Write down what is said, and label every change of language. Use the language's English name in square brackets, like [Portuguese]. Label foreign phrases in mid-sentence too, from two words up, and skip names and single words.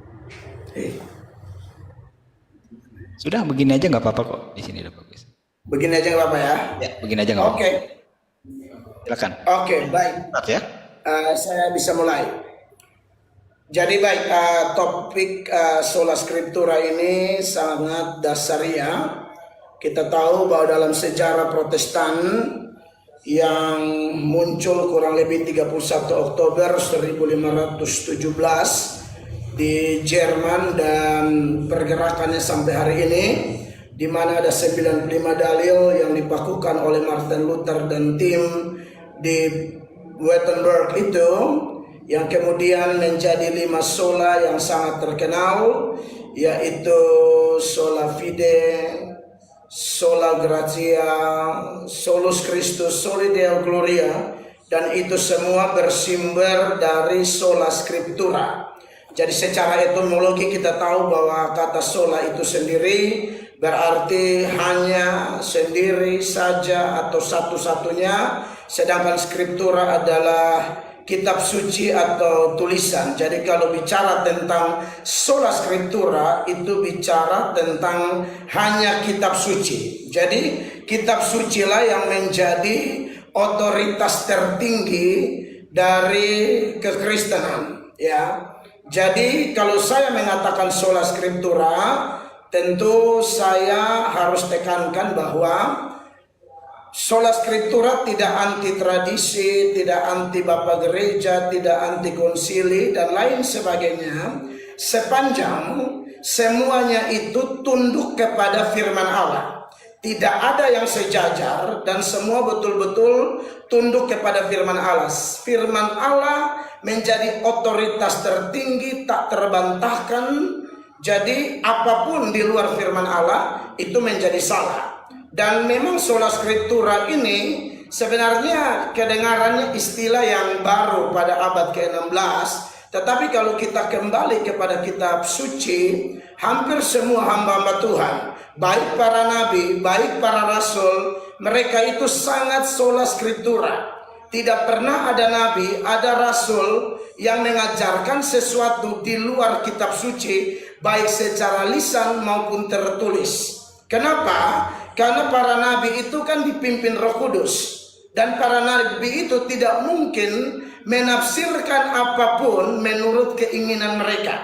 [Indonesian] Sudah begini aja nggak apa-apa kok, di sini udah bagus. Begini aja nggak apa-apa ya? Ya, begini aja nggak apa-apa. Oke. Silakan. Oke, baik. Start ya. Saya bisa mulai. Jadi baik, topik [Latin] sola scriptura [Indonesian] ini sangat dasariah. Kita tahu bahwa dalam sejarah Protestan yang muncul kurang lebih 31 Oktober 1517 di Jerman dan pergerakannya sampai hari ini, di mana ada 95 dalil yang dibakukan oleh Martin Luther dan tim di Wittenberg itu, yang kemudian menjadi 5 sola yang sangat terkenal, yaitu [Latin] sola fide, sola gratia, solus Christus, soli Deo gloria, [Indonesian] dan itu semua bersumber dari [Latin] sola scriptura. [Indonesian] Jadi secara etimologi kita tahu bahwa kata sola itu sendiri berarti hanya, sendiri saja, atau satu-satunya, sedangkan scriptura adalah kitab suci atau tulisan. Jadi kalau bicara tentang [Latin] sola scriptura [Indonesian] itu bicara tentang hanya kitab suci. Jadi kitab suci lah yang menjadi otoritas tertinggi dari kekristenan, ya. Jadi kalau saya mengatakan [Latin] sola scriptura, [Indonesian] tentu saya harus tekankan bahwa [Latin] sola scriptura [Indonesian] tidak anti tradisi, tidak anti Bapak Gereja, tidak anti konsili, dan lain sebagainya, sepanjang semuanya itu tunduk kepada firman Allah. Tidak ada yang sejajar dan semua betul-betul tunduk kepada firman Allah. Firman Allah menjadi otoritas tertinggi, tak terbantahkan. Jadi apapun di luar firman Allah itu menjadi salah. Dan memang [Latin] sola scriptura [Indonesian] ini sebenarnya kedengarannya istilah yang baru pada abad ke-16. Tetapi kalau kita kembali kepada kitab suci, hampir semua hamba-hamba Tuhan, baik para nabi, baik para rasul, mereka itu sangat [Latin] sola scriptura. [Indonesian] Tidak pernah ada nabi, ada rasul yang mengajarkan sesuatu di luar kitab suci, baik secara lisan maupun tertulis. Kenapa? Karena para nabi itu kan dipimpin Roh Kudus, dan para nabi itu tidak mungkin menafsirkan apapun menurut keinginan mereka.